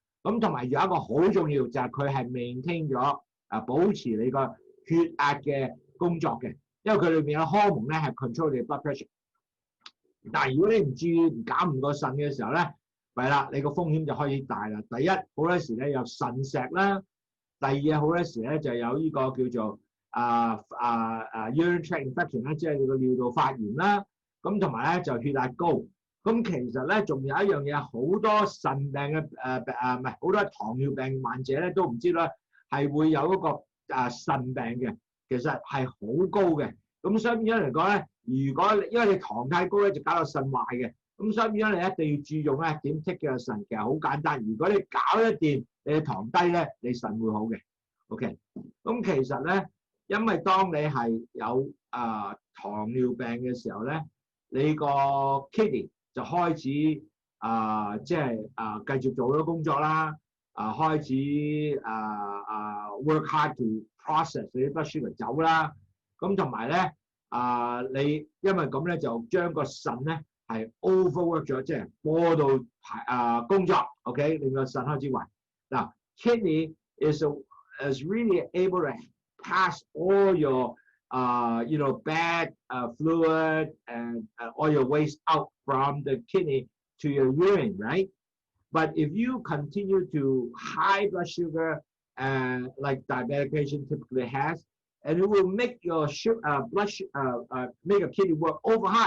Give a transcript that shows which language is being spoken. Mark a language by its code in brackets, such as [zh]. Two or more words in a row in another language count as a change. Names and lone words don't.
[yue] 咁同埋有一個好重要就係佢係 maintain 咗保持你個血壓嘅工作嘅，因為佢裏面嘅荷蒙咧係 control 你 [en] blood pressure。 [yue] 但係如果你唔注意唔減唔個腎嘅時候咧，係啦，你個風險就開始大啦。第一好多時咧有腎石啦，第二好多時咧就有呢個叫做 [en] urine tract infection [yue] 啦，即係你個尿道發炎啦。咁同埋咧就血壓高。咁其實咧仲有一樣嘢，好多腎病嘅唔係好多糖尿病患者咧都唔知啦，係會有嗰個腎病嘅，其實係好高嘅。咁所以變咗嚟講咧，如果因為你糖太高咧，就搞到腎壞嘅。咁所以變咗你一定要注重咧點 take 嘅腎，其實好簡單。如果你搞一掂，你嘅糖低咧，你腎會好嘅。OK， 咁其實咧，因為當你係有糖尿病嘅時候咧，你個 kidney 就開始即係繼續做咗工作啦，開始 [en] work hard to process [yue] 你啲 [en] blood sugar [yue] 走啦。咁同埋咧你因為咁咧就將個腎咧係 overwork 咗，即係過度工作 ，OK， 令個腎開始壞。 [en] 嗱 ，kidney is really able to pass all your bad fluid and all your waste out from the kidney to your urine, right? But if you continue to high blood sugar, like diabetic patient typically has, and it will make your make your kidney work over hard.